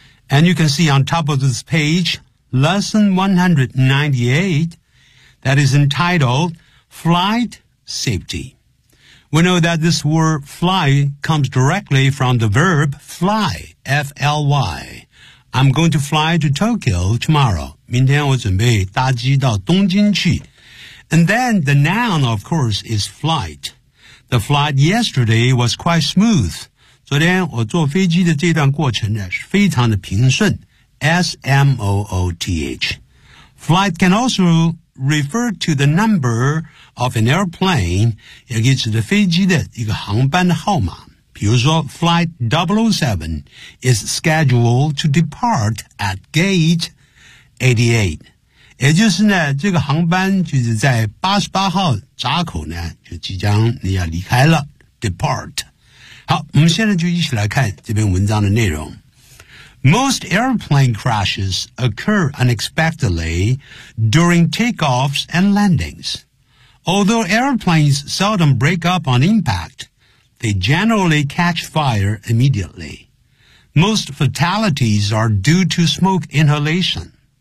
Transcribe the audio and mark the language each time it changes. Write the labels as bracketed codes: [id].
[en] And you can see on top of this page, lesson 198, that is entitled... Flight safety. We know that this word fly comes directly from the verb fly, F-L-Y. I'm going to fly to Tokyo tomorrow. [zh] 明天我准备搭机到东京去。 [en] And then the noun, of course, is flight. The flight yesterday was quite smooth. [zh] 昨天我坐飞机的这段过程呢是非常的平顺。 [en] S-M-O-O-T-H. Flight can also... refer to the number of an airplane, [zh] 也就是飞机的一个航班的号码。比如说 [en] Flight 007 is scheduled to depart at gate 88. [zh] 也就是呢这个航班就是在88号闸口呢就即将你要离开了 [en] depart. [zh] 好我们现在就一起来看这篇文章的内容。 [en] Most airplane crashes occur unexpectedly during takeoffs and landings. Although airplanes seldom break up on impact, they generally catch fire immediately. Most fatalities are due to smoke inhalation.